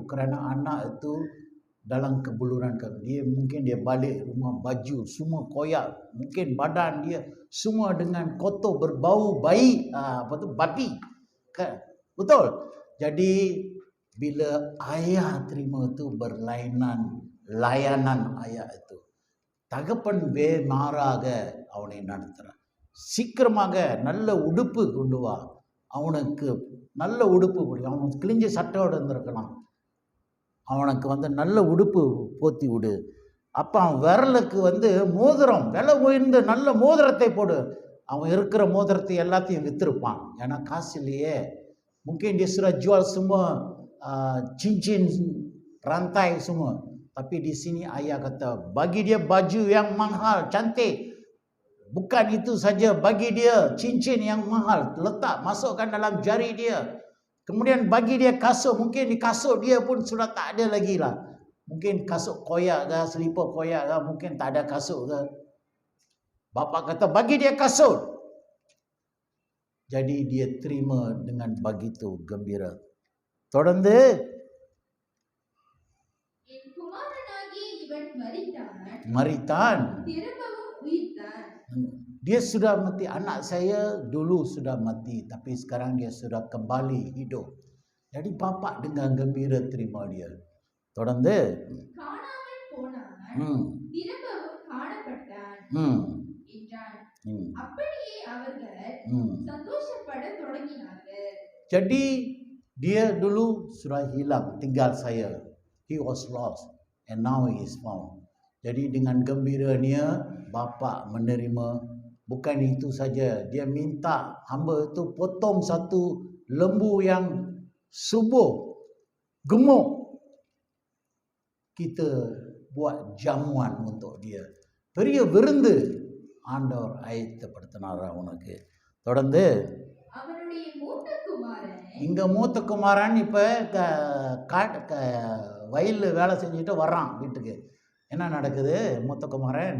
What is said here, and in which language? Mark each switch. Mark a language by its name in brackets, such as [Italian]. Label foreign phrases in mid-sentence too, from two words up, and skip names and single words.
[Malay] Kerana anak itu dalam kebuluran dia, mungkin dia balik rumah baju semua koyak, mungkin badan dia semua dengan kotor, berbau bayi, babi, betul. Jadi bila ayah terima itu berlainan, layanan ayah itu, [Tamil] தகப்பன் மாறாக அவனை நடத்துகிறான். சீக்கிரமாக நல்ல உடுப்பு கொண்டு வா, அவனுக்கு நல்ல உடுப்பு பிடிக்கும். அவனுக்கு கிழிஞ்ச சட்டையோடு இருந்திருக்கலாம், அவனுக்கு நல்ல உடுப்பு போத்தி விடு. அப்போ அவன் விரலுக்கு மோதிரம், விலை உயர்ந்த நல்ல மோதிரத்தை போடு. அவன் இருக்கிற மோதிரத்தை எல்லாத்தையும் விற்றுருப்பான், ஏன்னா காசு இல்லையே. [Malay] mungkin dia sudah jual semua cincin, rantai semua. Tapi di sini ayah kata, bagi dia baju yang mahal, cantik. Bukan itu saja, bagi dia cincin yang mahal, letak, masukkan dalam jari dia. Kemudian bagi dia kasut, mungkin di kasut dia pun sudah tak ada lagi lah. Mungkin kasut koyak ke, selipar koyak ke, mungkin tak ada kasut ke. Bapa kata bagi dia kasut. Jadi dia terima dengan begitu gembira. [Tamil] தொடர்ந்து என் குமாரனாகிய இவன் meritan. திரும்பவும் உயிர்த்தான். [Malay] Dia sudah mati, anak saya dulu sudah mati, tapi sekarang dia sudah kembali hidup. Jadi bapa dengan gembira terima dia. [Tamil] தொடர்ந்து காணாமல் போனான், திரும்பவும் காணப்பட்டான் என்றான். அப்படியே அவர்கள் சந்தோஷப்பட தொடங்கினார்கள். [Malay] Jadi dia dulu sudah hilang, tinggal saya. [English] He was lost and now he is found. [Malay] Jadi dengan gembiranya bapa menerima. Bukan itu saja, dia minta hamba itu potong satu lembu yang subur, gemuk. Kita buat jamuan untuk dia. [Tamil] பெரிய விருந்து ஆண்டவர் ஆயத்தப்படுத்தினார் அவனுக்கு. தொடர்ந்து அவனுடைய மூத்த குமாரன், இங்க மூத்த குமாரன் இப்ப வயல்ல வேலை செஞ்சுட்டு வர்றான் வீட்டுக்கு. என்ன நடக்குது? மூத்த குமாரன்